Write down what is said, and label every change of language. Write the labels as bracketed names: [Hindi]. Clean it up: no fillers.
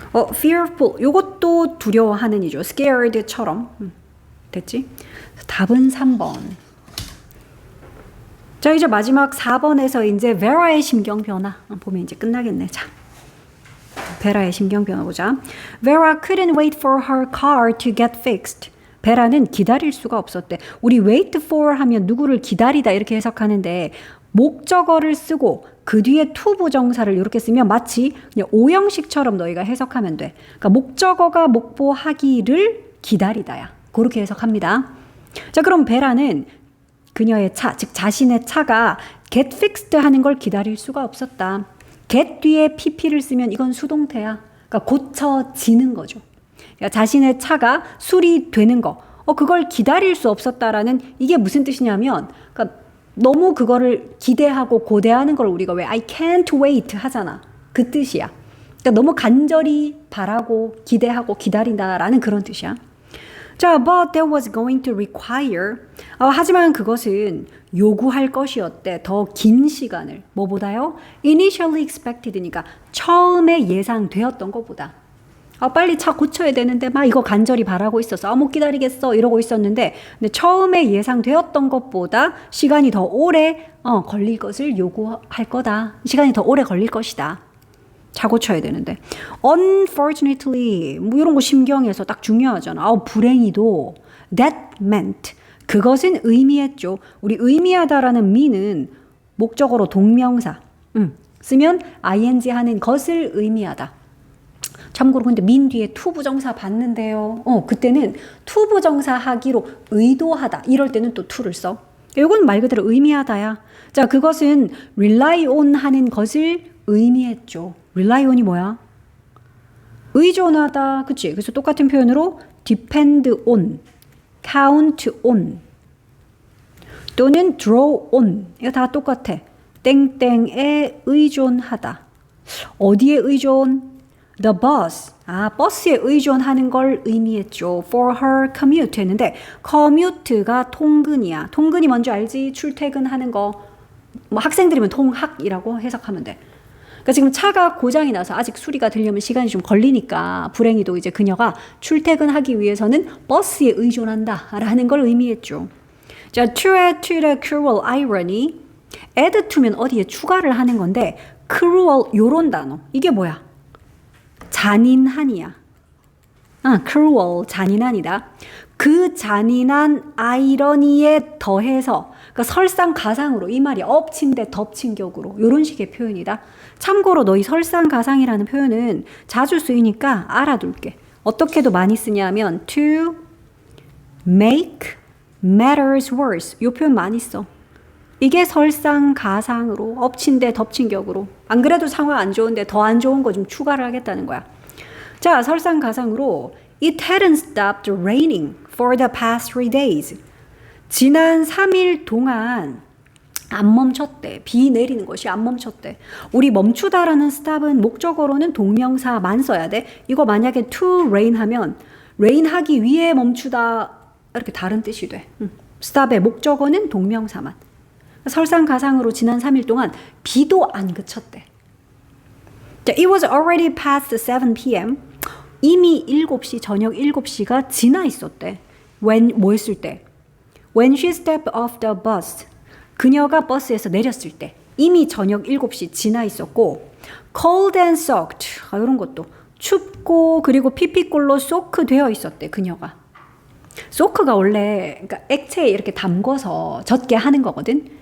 [English] fearful. [Korean] 요것도 두려워하는 이죠. scared처럼. 됐지? 답은 3번. 자, 이제 마지막 4번에서 이제 Vera의 심경 변화 보면 이제 끝나겠네. 자, 베라의 심경 변화 보자. [English] Vera couldn't wait for her car to get fixed. [Korean] 베라는 기다릴 수가 없었대. 우리 wait for 하면 누구를 기다리다 이렇게 해석하는데 목적어를 쓰고 그 뒤에 to 부정사를 이렇게 쓰면 마치 그냥 오형식처럼 너희가 해석하면 돼. 그러니까 목적어가 목보하기를 기다리다야. 그렇게 해석합니다. 자, 그럼 베라는 그녀의 차, 즉 자신의 차가 get fixed 하는 걸 기다릴 수가 없었다. get 뒤에 pp를 쓰면 이건 수동태야. 그러니까 고쳐지는 거죠. 그러니까 자신의 차가 수리되는 거. 그걸 기다릴 수 없었다라는 이게 무슨 뜻이냐면 그러니까 너무 그거를 기대하고 고대하는 걸 우리가 왜 [English] I can't wait [Korean] 하잖아. 그 뜻이야. 그러니까 너무 간절히 바라고 기대하고 기다린다라는 그런 뜻이야. [English] 자, but that was going to require. [Korean] 하지만 그것은 요구할 것이었대. 더 긴 시간을. 뭐보다요? [English] Initially expected [Korean] 니까 처음에 예상되었던 것보다. 빨리 차 고쳐야 되는데 막 이거 간절히 바라고 있었어. 못 기다리겠어. 이러고 있었는데 근데 처음에 예상되었던 것보다 시간이 더 오래 걸릴 것을 요구할 거다. 시간이 더 오래 걸릴 것이다. 차 고쳐야 되는데. Unfortunately, 뭐 이런 거 심경에서 딱 중요하잖아. 불행히도 [English] that meant [Korean] 그것은 의미했죠. 우리 의미하다라는 me는 목적어로 동명사. 쓰면 ing 하는 것을 의미하다. 참고로 근데 민 뒤에 to 부정사 봤는데요. 그때는 to 부정사 하기로 의도하다. 이럴 때는 또 to를 써. 이건 말 그대로 의미하다야. 자, 그것은 rely on 하는 것을 의미했죠. rely on이 뭐야? 의존하다. 그치? 그래서 똑같은 표현으로 depend on, count on 또는 draw on. 이거 다 똑같아. 땡땡에 의존하다. 어디에 의존? [English] The bus. [Korean] 버스에 의존하는 걸 의미했죠. [English] For her commute [Korean] 했는데 commute가 통근이야. 통근이 뭔지 알지? 출퇴근하는 거. 뭐 학생들이면 통학이라고 해석하면 돼. 그러니까 지금 차가 고장이 나서 아직 수리가 되려면 시간이 좀 걸리니까 불행히도 이제 그녀가 출퇴근하기 위해서는 버스에 의존한다라는 걸 의미했죠. [English] 자, to add to the cruel irony. [Korean] add to면 어디에 추가를 하는 건데 cruel 요런 단어. 이게 뭐야? 잔인한이야. cruel 잔인한이다. 그 잔인한 아이러니에 더해서 그러니까 설상가상으로 이 말이 엎친 데 덮친 격으로 이런 식의 표현이다. 참고로 너 이 설상가상이라는 표현은 자주 쓰이니까 알아둘게. 어떻게도 많이 쓰냐면 [English] to make matters worse [Korean] 이 표현 많이 써. 이게 설상가상으로 엎친 데 덮친 격으로 안 그래도 상황 안 좋은데 더 안 좋은 거 좀 추가를 하겠다는 거야. [English] 자, 설상가상으로 It hadn't stopped raining for the past 3 days. [Korean] 지난 3일 동안 안 멈췄대. 비 내리는 것이 안 멈췄대. 우리 멈추다라는 stop은 목적어로는 동명사만 써야 돼. 이거 만약에 to rain 하면 rain 하기 위해 멈추다 이렇게 다른 뜻이 돼. stop의 목적어는 동명사만. 설상가상으로 지난 3일 동안 비도 안 그쳤대. [English] 자, It was already past 7 p.m. [Korean] 이미 7시, 저녁 7시가 지나 있었대. 뭐 했을 때? [English] When she stepped off the bus. [Korean] 그녀가 버스에서 내렸을 때. 이미 저녁 7시 지나 있었고 [English] cold and soaked. [Korean] 이런 것도 춥고 그리고 피피골로 소크 되어 있었대. 그녀가. 소크가 원래 그러니까 액체에 이렇게 담궈서 젖게 하는 거거든.